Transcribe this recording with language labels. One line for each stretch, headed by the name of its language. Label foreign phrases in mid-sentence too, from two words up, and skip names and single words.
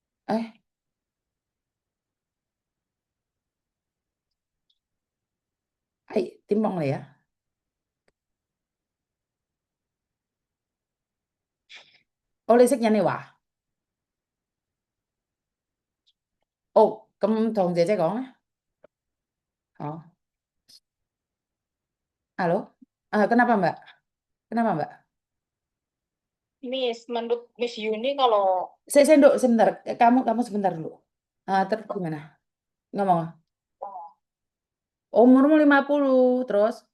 Cantonese: 誒，係點幫你啊？哦，你識印尼話？哦，咁同姐姐講啊。
Indonesian: 哦 ，halo? Kenapa Mbak? Kenapa Mbak? Menurut Miss Yuni kalau Saya dulu sebentar. Kamu sebentar dulu. Terus gimana? Ngomong. Umurmu 50, terus?